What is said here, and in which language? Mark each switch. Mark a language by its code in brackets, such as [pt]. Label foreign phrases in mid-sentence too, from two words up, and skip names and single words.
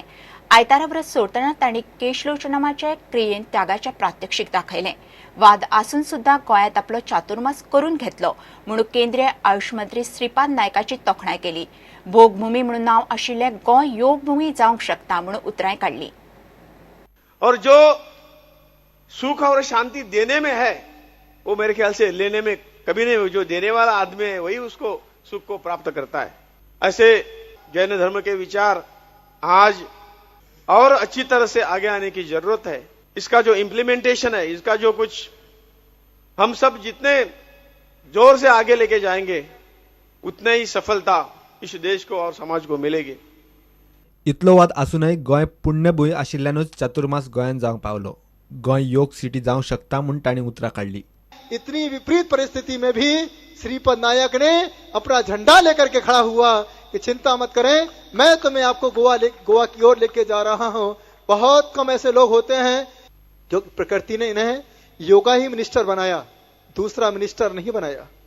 [kok] आयतारा व्रत सोडतना तांणी केशलोचनामाचे क्रियेन त्यागाचे प्रात्यक्षिक दाखयले। वाद आसून सुद्धा गोयात आपलो चातुर्मास करून घेतलो म्हणून केंद्रीय आयुष मंत्री श्रीपाद नायकाची तोखणाय केली। भोगभूमी म्हणून नाव आशिल्ले गोय योग भूमी जावंक शकता म्हणून उतराय काढली। [hi] और जो सुख और शांति देने में है वो मेरे ख्याल से लेने में कभी नहीं। जो देने वाला आदमी है वही उसको सुख को प्राप्त करता है। ऐसे जैन धर्म के विचार आज और अच्छी तरह से आगे आने की जरूरत है। इसका जो इम्प्लीमेंटेशन है, इसका जो कुछ हम सब जितने जोर से आगे लेके जाएंगे उतने ही सफलता इस देश को और समाज को मिलेगी। [kok] इतलो वाद आसूनय गोय पुण्यभूंय आशिल्ल्यानूच चातुर्मास गोयान जावंक पावलो। गोय योग सिटी जावंक शकता म्हूण तांणी उतरां काढली। [hi] इतनी विपरीत परिस्थिति में भी श्रीपद नायक ने अपना झंडा लेकर के खड़ा हुआ कि चिंता मत करें, मैं तुम्हें आपको गोवा की ओर लेके जा रहा हूं। बहुत कम ऐसे लोग होते हैं जो प्रकृति ने इन्हें योगा ही मिनिस्टर बनाया, दूसरा मिनिस्टर नहीं बनाया।